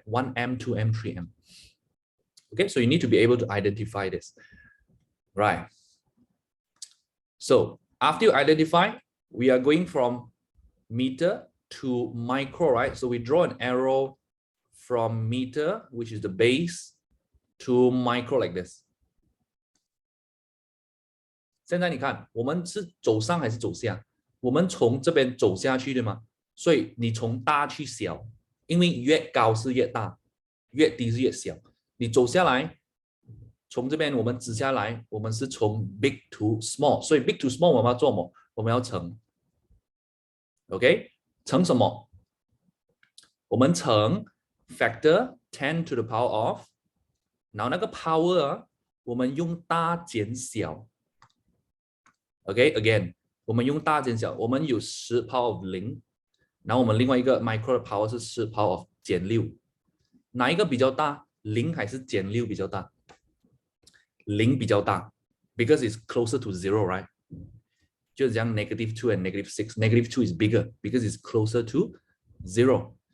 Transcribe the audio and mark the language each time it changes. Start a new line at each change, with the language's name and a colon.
English: 1 amp, 2 amp, 3 amp. Okay, so you need to be able to identify this. Right. So after you identify, we are going from meter to micro, right? So we draw an arrow from meter, which is the base, to micro like this.
Chinese: 现在你看，我们是走上还是走下？我们从这边走下去，对吗？所以你从大去小，因为越高是越大，越低是越小。你走下来，从这边我们指下来，我们是从
English: big to small，
Chinese: 所以 big to small 我们要做什么？我们要乘 ，OK？ 乘什么？我们乘 factor 10 to the power of， 然后那个 power 啊，我们用大减小。 OK，again， 我们用大减小，我们有10 power of 0，然后我们另外一个 micro 的 power 是10 power of 减6，哪一个比较大？0还是减6比较大？0比较大 ，
English: because it's closer to 0，
Chinese: right？就是讲
English: -2 and -6， -2 is bigger because it's closer to 0。